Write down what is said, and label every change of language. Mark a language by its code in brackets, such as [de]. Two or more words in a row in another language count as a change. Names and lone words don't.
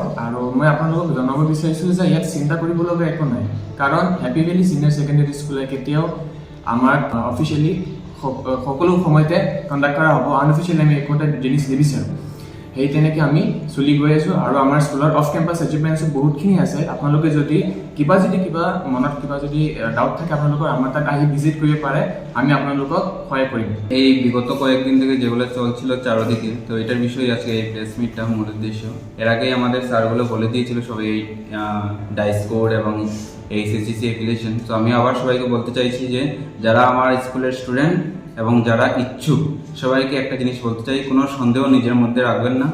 [as] আৰু মই আপোনালোকক জনাব বিচাৰিছোঁ যে ইয়াত চিন্তা কৰিবলগীয়া একো নাই, কাৰণ হেপি ভেলি ছিনিয়ৰ ছেকেণ্ডেৰী স্কুলে কেতিয়াও আমাক অফিচিয়েলি সকলো সময়তে কণ্ডাক্ট কৰা হ'ব, আনঅফিচিয়েলি আমি একোটা জিনিছ নিবিচাৰোঁ। সেই তেনেকৈ আমি চলি গৈ আছোঁ। আৰু আমাৰ স্কুলৰ [en] off campus achievements [as] বহুতখিনি আছে। আপোনালোকে যদি কিবা মনত কিবা যদি ডাউট থাকে, আপোনালোকৰ আমাৰ তাত আহি ভিজিট কৰিব পাৰে, আমি আপোনালোকক সহায় কৰিম। [bn] এই বিগত কয়েকদিন থেকে যেগুলো চলছিল চারদিকে, তো এটার বিষয়ে আজকে এই [en] press meet [bn] মূল উদ্দেশ্য। এর আগেই আমাদের স্যারগুলো বলে দিয়েছিল সবাই এই [en] DISE code [bn] এবং [en] HSC application. [bn] তো আমি আবার সবাইকে বলতে চাইছি যে যারা আমার স্কুলের স্টুডেন্ট এবং যারা ইচ্ছুক সবাইকে একটা জিনিস বলতে চাই, কোনো সন্দেহ নিজের মধ্যে রাখবেন না।